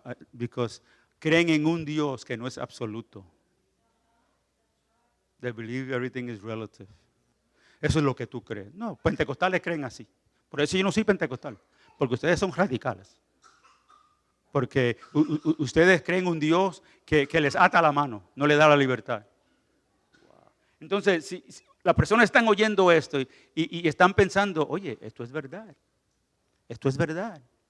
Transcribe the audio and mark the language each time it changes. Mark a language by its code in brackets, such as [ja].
[en] Because [es] creen en un Dios que no es absoluto. [en] They believe everything is relative. [es] Eso es lo que tú crees. No, pentecostales creen así. Por eso yo no soy pentecostal, porque ustedes son radicales. Porque ustedes creen un Dios que les ata la mano, no le da la libertad. Entonces, si las personas están oyendo esto y están pensando, oye, esto es verdad. Esto es verdad.